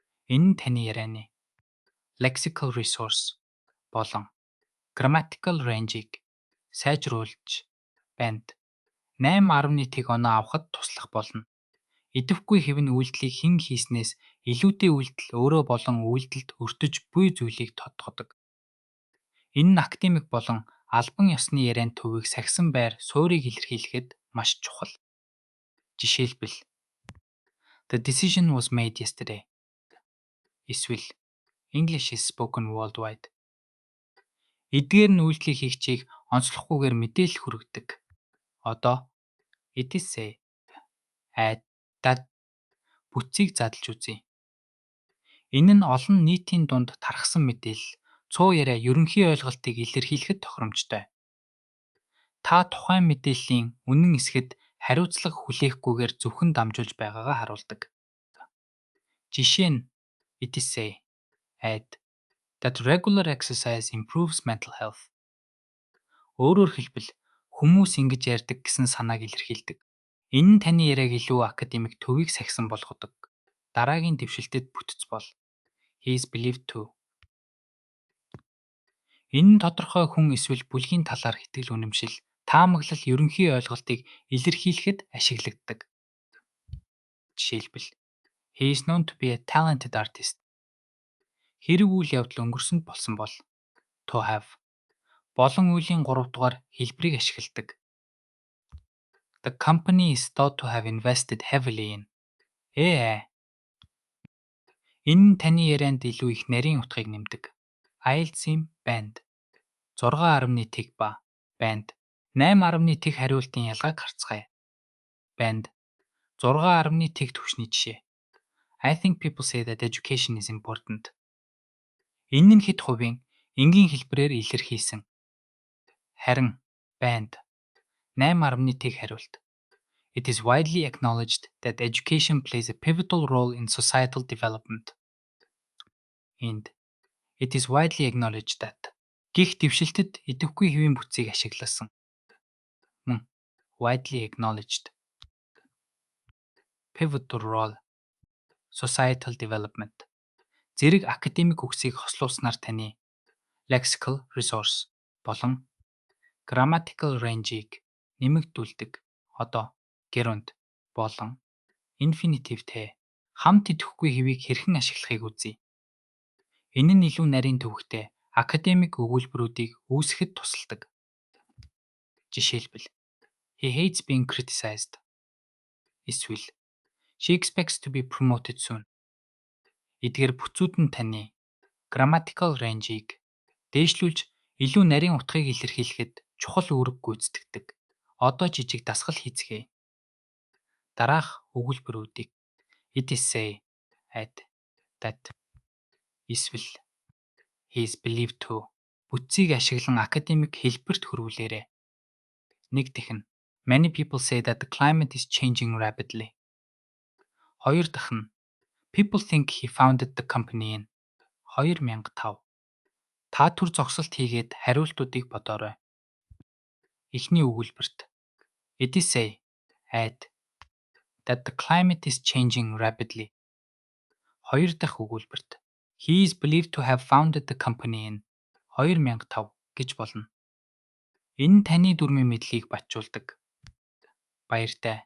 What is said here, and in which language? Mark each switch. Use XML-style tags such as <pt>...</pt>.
<mn>Энэ нь таны ярианы lexical resource болон grammatical range-ийг сайжруулж банд 8.1 оноо авахд туслах болно. Идэвхгүй хэвийн үйлдэлийг хэн хийснээс илүүтэй үйлдэл өөрөө болон үйлдэлд өртөж буй зүйлийг тодтогдог. Энэ нь академик болон албан ёсны ярианд төвийг сахисан байр суурийг илэрхийлэхэд маш чухал. Жишээлбэл</mn> <en>The decision was made yesterday.</en> <mn>Эсвэл</mn> <en>English is spoken worldwide.</en> <mn>Эдгээр нь үйлдэлийг хийгчийг онцлохгүйгээр мэдээлэл хүргэдэг. Одоо</mn> <en>it is say, at, that</en> <mn>бүтцийг задлж үзье. Энэ нь олон нийтийн дунд тархсан мэдээлэл, цуу яриа ерөнхий ойлголтыг илэрхийлэхэд тохиромжтой. Та тухайн мэдээллийн үнэн эсэхэд хариуцлага хүлээхгүйгээр зөвхөн дамжуулж байгаагаа харуулдаг. Жишээ нь</mn> <en>it is say, at, that regular exercise improves mental health.</en> <mn>Өөрөөр хэлбэл хүмүүс ингэж ярьдаг гэсэн санааг илэрхийлдэг. Энэ нь таны яриаг илүү академик төвийг сахисан болгодог. Дараагийн дэвшилтэд бүтц бол</mn> <en>he is believed to.</en> <mn>Энэ нь тодорхой хүн эсвэл бүлгийн талаар итгэл үнэмшил, таамаглал ерөнхий ойлголтыг илэрхийлэхэд ашиглагддаг. Жишээлбэл</mn> <en>he is known to be a talented artist.</en> <mn>Хэрэг үйл явдал өнгөрсөнд болсон бол to have болон үеийн 3 дугаар хэлбэрийг ашигладаг.</mn> <en>The company is thought to have invested heavily in.</en> <mn>Энэ нь таны ярианд илүү их нарийн утгыг нэмдэг. IELTS-ийн банд 6.1 ба банд 8.1 хариултын ялгааг харцгаая. Банд 6.1 түвшний жишээ.</mn> <en>I think people say that education is important.</en> <mn>Энэ нь хэд хувийн энгийн хэлбэрээр илэрхийлсэн. Харин банд 8.1 хариулт.</mn> <en>It is widely acknowledged that education plays a pivotal role in societal development. And it is widely acknowledged that</en> <mn>гих дэвшилтэд идэвхгүй хэвийн бүтцийг ашигласан.</mn> <en>Widely acknowledged pivotal role societal development</en> <mn>зэрэг академик үгсийг хослуулснаар таны lexical resource болон grammatical range-ийг нэмэгдүүлдэг. Одоо gerund болон infinitive-тэй хамт идэвхгүй хэвийг хэрхэн ашиглахыг үзье. Энэ нь илүү нарийн төвөгтэй академик өгүүлбэрүүдийг үүсгэхэд тусалдаг. Жишээлбэл</mn> <en>he hates being criticized.</en> <mn>Эсвэл</mn> <en>she expects to be promoted soon.</en> <mn>Эдгээр бүцүүд нь таны grammatical range-ийг дээшлүүлж илүү нарийн утгыг илэрхийлэхэд чухал үүрэг гүйцэтгэдэг. Одоо жижиг дасгал хийцгээе. Дараах өгүүлбэрүүдийг</mn> <en>it is say, at, that</en> <mn>эсвэл</mn> <en>he is believed to</en> <mn>бүтцийг ашиглан академик хэлбэрт хөрвүүлээрэй. Нэг дахь нь</mn> <en>many people say that the climate is changing rapidly.</en> <mn>Хоёр дахь нь</mn> <en>people think he founded the company in 2005.</en> <mn>Та түр зогсолт хийгээд хариултуудыг бодоорой. Эхний өгүүлбэрт</mn> <en>it is say, at, that the climate is changing rapidly.</en> <mn>Хоёр дахь өгүүлбэрт</mn> <en>he is believed to have founded the company in 2005</en> <mn>гэж болно. Энэ нь таны дүрмийн мэдлэгийг батжуулдаг. Баяртай.</mn>